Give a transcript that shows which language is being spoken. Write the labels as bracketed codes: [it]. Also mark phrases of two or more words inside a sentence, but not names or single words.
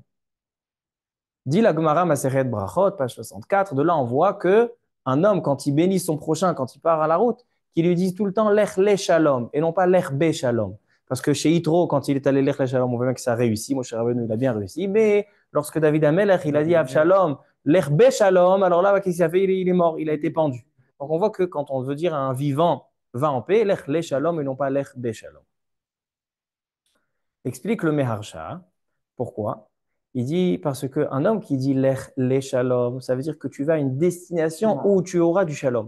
[fr] Dit la Gemara Maseret Brachot, page 64, de là on voit que un homme, quand il bénit son prochain, quand il part à la route, qu'il lui dise tout le temps [he] לך לשלום [fr] et non pas [he] לך בשלום. [fr] Parce que chez Yitro, quand il est allé [he] לך לשלום, [fr] on voit bien que ça a réussi. Moshe Rabbeinu, il a bien réussi. Mais lorsque David Amelech, il a dit Avshalom, [he] לך בשלום, [fr] alors là, qu'est-ce qu'il a fait? Il est mort, il a été pendu. Donc on voit que quand on veut dire à un vivant, va en paix, [he] לך לשלום [fr] et non pas [he] לך בשלום. [fr] Explique le Meharsha. Pourquoi? Il dit parce qu'un homme qui dit [he] לך לשלום, [fr] ça veut dire que tu vas à une destination où tu auras du shalom.